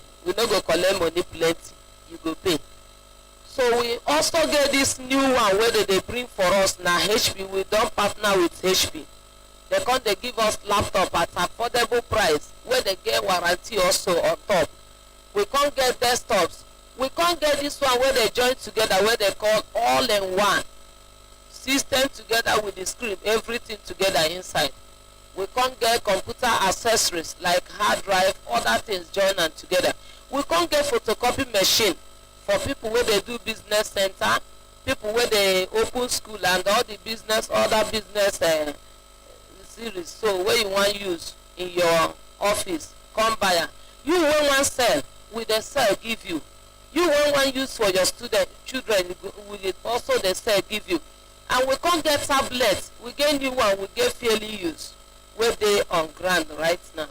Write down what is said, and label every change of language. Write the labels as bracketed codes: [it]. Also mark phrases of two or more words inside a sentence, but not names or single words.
[pcm] We no go collect money plenty, you go pay. So we also get this new one wey they bring for us na HP. We don partner with HP. They come dey give us laptop at affordable price wey they get warranty also on top. We come get desktops. We come get this one wey they join together wey they call all-in-one system together with the screen, everything together inside. We come get computer accessories like hard drive, other things join am together. We come get photocopy machine for people where they do business center, people where they open school and all the business, other business series. So where you want use in your office, come buy am. You wey wan sell, we dey sell give you. You wey wan use for your children, we dey also dey sell give you. And we come get tablets, we get new one, we get fairly use wey dey on ground right now.